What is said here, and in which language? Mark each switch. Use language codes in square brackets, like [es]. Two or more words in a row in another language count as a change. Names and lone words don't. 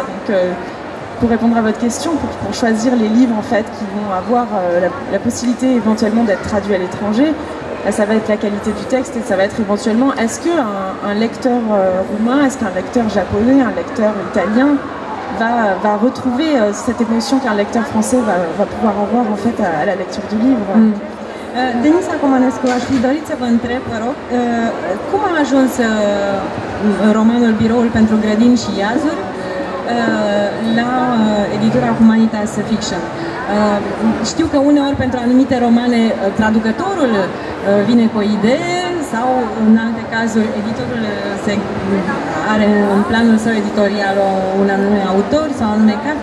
[fr] Donc, pour répondre à votre question, pour choisir les livres, en fait, qui vont avoir la possibilité éventuellement d'être traduits à l'étranger, ça va être la qualité du texte, et ça va être éventuellement, est-ce qu'un lecteur roumain, est-ce qu'un lecteur japonais, un lecteur italien va retrouver cette émotion qu'un lecteur français va pouvoir avoir, en fait, à la lecture du livre. [ro] Denisa Comanescu, aș fi dorit să vă întreb, vă rog, cum a ajuns romanul Biroul pentru grădini și iazuri la editura Humanitas Fiction? Știu că uneori pentru anumite romane traducătorul vine cu o idee, sau în alte cazuri editorul are în planul său editorial un anume autor sau o anume carte.